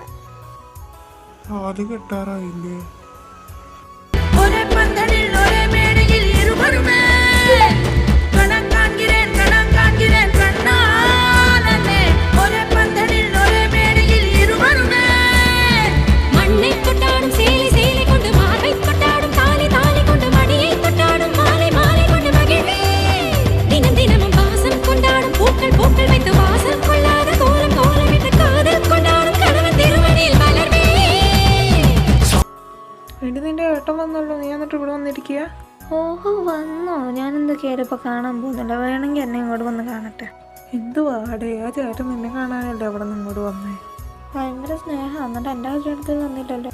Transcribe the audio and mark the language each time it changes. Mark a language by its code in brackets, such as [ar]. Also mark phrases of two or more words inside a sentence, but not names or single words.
[ml] ആദ്യം കെട്ടാറായില്ലേ? [ta] ஒரே பந்தலில் ஒரே மேடையில் இருவருமே கணம் കാൺகிறேன் കണ്ണാലേ. ஒரே பந்தலில் ஒரே மேடையில் இருவருமே മണ്ണை கொண்டாடும் சேலை கொண்டு மார்பை கொண்டாடும் தாலி கொண்டு மடியை கொண்டாடும் மாலை கொண்டு மகிழ்வே. தினமும் வாசம் கொண்டாடும் பூக்கள் வைத்து வாசம் கொள்ளாத கோலமிட்டு காதல் கொண்டாடும் கணவன் திருமணியில் மலர்வே. [ml] എടി നിന്റെ ഏട്ടൻ വന്നല്ലോ, നീ എന്നിട്ട് ഇവിടെ വന്നിരിക്കുക? ഓഹോ വന്നോ? ഞാനെന്താ കയറിയപ്പോൾ കാണാൻ പോകുന്നില്ല. വേണമെങ്കിൽ എന്നെ ഇങ്ങോട്ട് വന്ന് കാണട്ടെ. എന്തുവാടേ, ആ ചേട്ടൻ നിന്നെ കാണാനല്ലേ അവിടെ നിന്ന് ഇങ്ങോട്ട് വന്നേ? ഭയങ്കര സ്നേഹം. എന്നിട്ട് എൻ്റെ കല്യാണത്തിൽ വന്നില്ലല്ലോ.